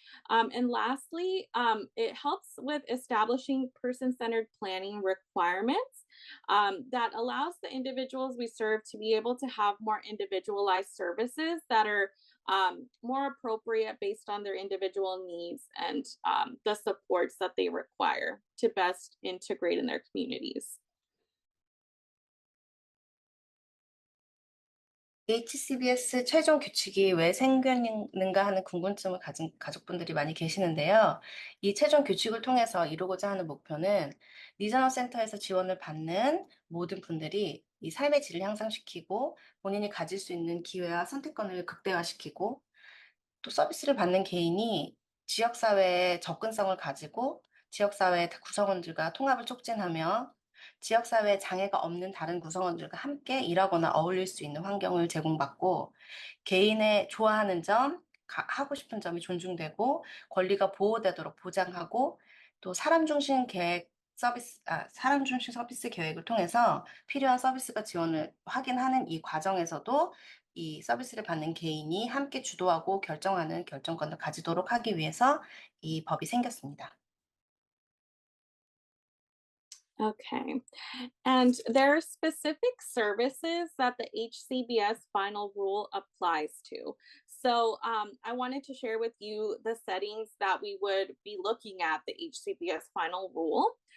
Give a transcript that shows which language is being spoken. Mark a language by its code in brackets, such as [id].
[en] And lastly, it helps with establishing person centered planning requirements that allows the individuals we serve to be able to have more individualized services that are more appropriate based on their individual needs and the supports that they require to best integrate in their communities. [ko] HCBS 최종 규칙이 왜 생겼는가 하는 궁금증을 가진 가족분들이 많이 계시는데요. 이 최종 규칙을 통해서 이루고자 하는 목표는 리저널 센터에서 지원을 받는 모든 분들이 이 삶의 질을 향상시키고 본인이 가질 수 있는 기회와 선택권을 극대화시키고 또 서비스를 받는 개인이 지역사회에 접근성을 가지고 지역사회 구성원들과 통합을 촉진하며 지역사회에 장애가 없는 다른 구성원들과 함께 일하거나 어울릴 수 있는 환경을 제공받고 개인의 좋아하는 점, 하고 싶은 점이 존중되고 권리가 보호되도록 보장하고 또 사람 중심 서비스 계획을 통해서 필요한 서비스가 지원을 확인하는 이 과정에서도 이 서비스를 받는 개인이 함께 주도하고 결정하는 결정권을 가지도록 하기 위해서 이 법이 생겼습니다. [en] Okay. And there are specific services that the HCBS final rule applies to. So I wanted to share with you the settings that we would be looking at the HCBS final rule.